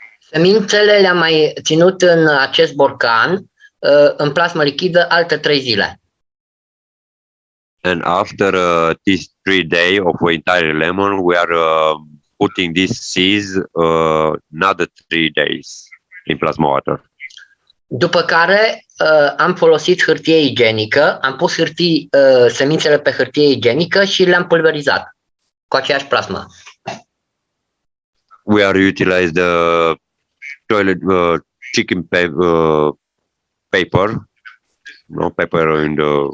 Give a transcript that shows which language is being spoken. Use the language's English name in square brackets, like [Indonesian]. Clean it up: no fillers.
[Romanian] Semințele le-am mai ținut în acest borcan în plasmă lichidă alte 3 zile. [English] And after these 3 days of entire lemon, we are putting these seeds another 3 days in plasma water. [Romanian] După care am folosit hârtie igienică, am pus semințele pe hârtie igienică și le-am pulverizat cu aceeași plasmă. [English] We are utilized the toilet chicken paper, no paper in the